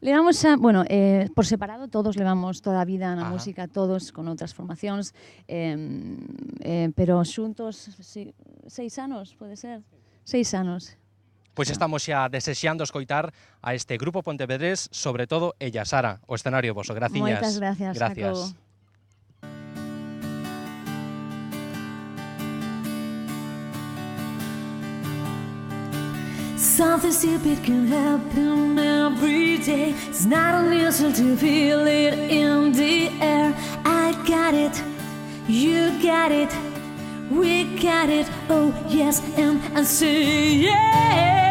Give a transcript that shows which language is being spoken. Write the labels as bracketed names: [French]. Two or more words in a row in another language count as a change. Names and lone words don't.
[Galician] Levamos xa, bueno, por separado todos levamos toda a vida na música, todos con outras formacións, pero xuntos 6 anos, pode ser? 6 anos. Pois estamos xa desexando escoitar a este grupo pontevedrés, sobre todo ella, Sara, o escenario voso. Graciñas. Moitas gracias, Jacobo. [English] Something stupid can happen every day. It's not unusual to feel it in the air. I got it, you got it, we got it, oh yes, and I say yeah.